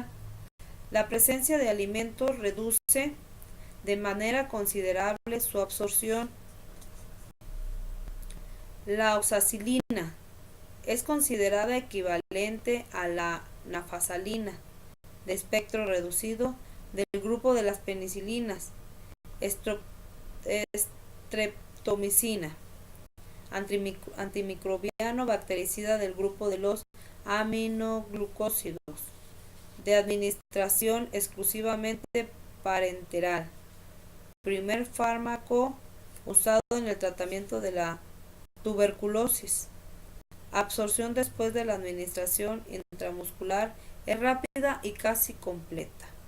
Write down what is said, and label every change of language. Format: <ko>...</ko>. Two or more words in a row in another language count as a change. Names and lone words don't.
<es>La presencia de alimentos reduce de manera considerable su absorción. La oxacilina es considerada equivalente a la nafasalina, de espectro reducido, del grupo de las penicilinas. Streptomicina, antimicrobiano bactericida del grupo de los aminoglucósidos, de administración exclusivamente parenteral. Primer fármaco usado en el tratamiento de la tuberculosis. Absorción después de la administración intramuscular es rápida y casi completa.</es>